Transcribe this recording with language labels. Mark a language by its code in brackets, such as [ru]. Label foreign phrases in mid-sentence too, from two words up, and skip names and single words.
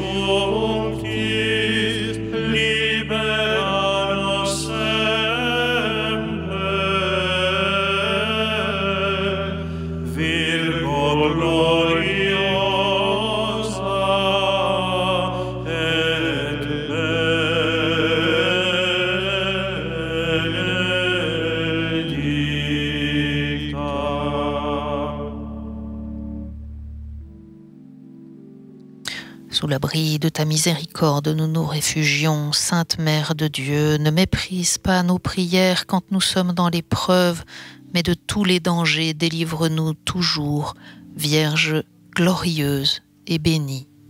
[la] functis libera nos semper, Virgo gloriosa et benedicta. [fr] Sous l'abri de ta miséricorde, nous nous réfugions. Sainte Mère de Dieu, ne méprise pas nos prières quand nous sommes dans l'épreuve, mais de tous les dangers, délivre-nous toujours, Vierge glorieuse et bénie.